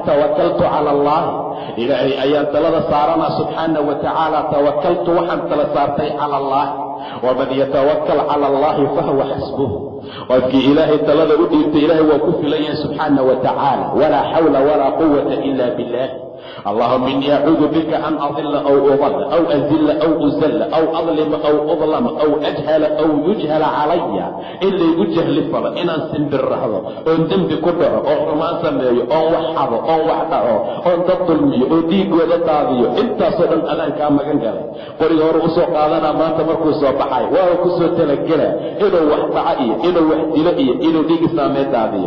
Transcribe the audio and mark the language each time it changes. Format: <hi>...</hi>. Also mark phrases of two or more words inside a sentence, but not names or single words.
<ar>توكلت على الله</ar> <so>ilaahay ayaan talada saaranaa</so> <ar>سبحانه وتعالى. توكلت</ar> <so>waxaan tala saartay</so> <ar>على الله. ومن يتوكل على الله فهو حسبه.</ar> <so>qofkii ilaahay talada u dhiibtay ilaahay waa ku filan yahay</so> <ar>سبحانه وتعالى. ولا حول ولا قوة إلا بالله. اللهم إني أعوذ بك أن أضل أو أضل أو أزل أو أزل أو أظلم أو أظلم أو أجهل أو يجهل علي.</ar> <so>in laygu jahli falo, inaan simbirraxdo, oon dembi ku dhaco, oon xumaan sameeyo, oon wax xado, oon wax dhaco, oon dad dulmiyo, oo dhiiggooda daadiyo. intaasoo dhan adaan kaa magan galay. qoriga hore usoo qaadanaa maanta markuu soo baxay waa ku soo talagela inuu wax dhaco iyo inuu wax dilo iyo inuu dhiig islaameed daadiyo.</so>